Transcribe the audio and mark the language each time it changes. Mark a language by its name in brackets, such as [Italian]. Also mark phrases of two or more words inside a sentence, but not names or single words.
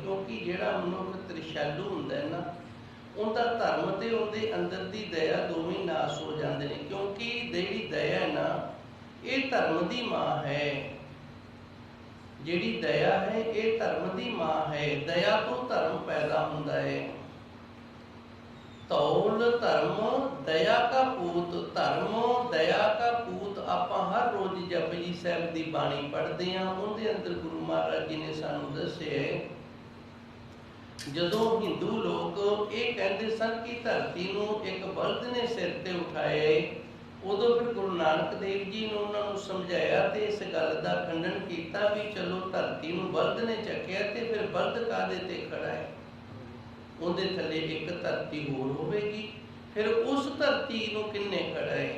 [Punjabi] ਕਿਉਂਕਿ ਜਿਹੜਾ ਮਨੁੱਖ ਤ੍ਰਿਸ਼ਾਲੂ ਹੁੰਦਾ ਹੈ ਨਾ, ਉਹਦਾ ਧਰਮ ਤੇ ਉਹਦੇ ਅੰਦਰ ਦੀ ਦਇਆ ਦੋਵੇਂ ਨਾਸ ਹੋ ਜਾਂਦੇ ਨੇ। ਕਿਉਂਕਿ ਜਿਹੜੀ ਦਇਆ ਹੈ ਨਾ, ਇਹ ਧਰਮ ਦੀ ਮਾਂ ਹੈ। ਜਿਹੜੀ ਦਇਆ ਹੈ ਇਹ ਧਰਮ ਦੀ ਮਾਂ ਹੈ। ਦਇਆ ਤੋਂ ਧਰਮ ਪੈਦਾ ਹੁੰਦਾ ਹੈ। [Hindi] तौल धर्म दया का पूत, धर्म दया का पूत [Punjabi] ਆਪਾਂ ਹਰ ਰੋਜ਼ ਜਪਜੀ ਸਾਹਿਬ ਦੀ ਬਾਣੀ ਪੜ੍ਹਦੇ ਹਾਂ। ਉਹਦੇ ਅੰਦਰ ਗੁਰੂ ਮਹਾਰਾਜ ਜੀ ਨੇ ਸਾਨੂੰ ਦੱਸਿਆ ਹੈ, ਜਦੋਂ ਹਿੰਦੂ ਲੋਕ ਇਹ ਕਹਿੰਦੇ ਸਨ ਕਿ ਧਰਤੀ ਨੂੰ ਇੱਕ ਬਲਦ ਨੇ ਸਿਰ ਤੇ ਉਠਾਇਆ ਹੈ, ਉਦੋਂ ਫਿਰ ਗੁਰੂ ਨਾਨਕ ਦੇਵ ਜੀ ਨੇ ਉਹਨਾਂ ਨੂੰ ਸਮਝਾਇਆ ਤੇ ਇਸ ਗੱਲ ਦਾ ਖੰਡਨ ਕੀਤਾ ਵੀ ਚਲੋ ਧਰਤੀ ਨੂੰ ਬਲਦ ਨੇ ਚੱਕਿਆ ਤੇ ਫਿਰ ਬਲਦ ਕਾਹਦੇ ਤੇ ਖੜਾ ਹੈ, ਉਹਦੇ ਥੱਲੇ ਇੱਕ ਧਰਤੀ ਹੋਰ ਹੋਵੇਗੀ, ਫਿਰ ਉਸ ਧਰਤੀ ਨੂੰ ਕਿੰਨੇ ਖੜਾ ਹੈ।